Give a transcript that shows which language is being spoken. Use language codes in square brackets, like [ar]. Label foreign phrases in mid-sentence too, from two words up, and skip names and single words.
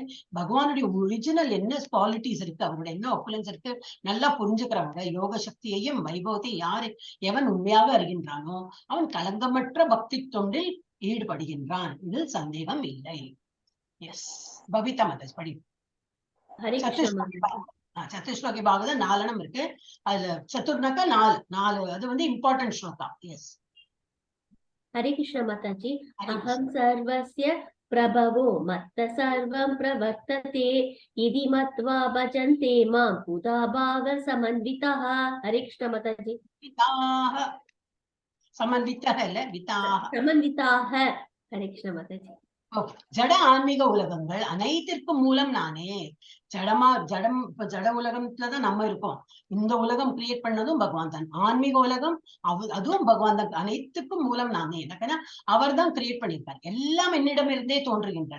[ta] பகவானுடைய ஒரிஜினல் என்ன குவாலிட்டிஸ் இருக்கு, அவருடைய என்ன ஆப்புலன்ஸ் இருக்கு நல்லா புரிஞ்சுக்கிறவங்க யோக சக்தியையும் வைபவத்தையும் எவன் உண்மையாக அறிகின்றானோ அவன் களங்கமற்ற பக்தி தொண்டில் ஈடுபடுகின்றான். இதில் சந்தேகம் இல்லை. எஸ். பவிதா மாதாஜி படி. சத்துஸ்லோகி பாகவதம் 4 இருக்கு. அதுல சத்துர்னாக்கா 4 அது வந்து இம்பார்ட்டன்ட் ஸ்லோகா. எஸ். [sa] हरे कृष्ण माताजी। अहम सर्वस्य प्रभवो मत्त सर्वं प्रवर्तते इति मत्वा भजन्ते मां बुधा भाव समन्वितः। हरे कृष्ण माताजी। विताः समन्वितः இல்ல, விதாः समन्विताः। हरे कृष्ण माताजी। [ta] ஜட ஆன்மீக உலகங்கள் அனைத்திற்கும் மூலம் நானே. இப்ப ஜட உலகத்துலதான் நம்ம இருக்கோம். இந்த உலகம் கிரியேட் பண்ணதும் பகவான் தான். ஆன்மீக உலகம் அதுவும் பகவான் தான். அனைத்துக்கும் மூலம் நான் தான். எனக்குன்னா அவர் தான் கிரியேட் பண்ணியிருக்கார். எல்லாம் என்னிடமிருந்தே தோன்றுகின்றன.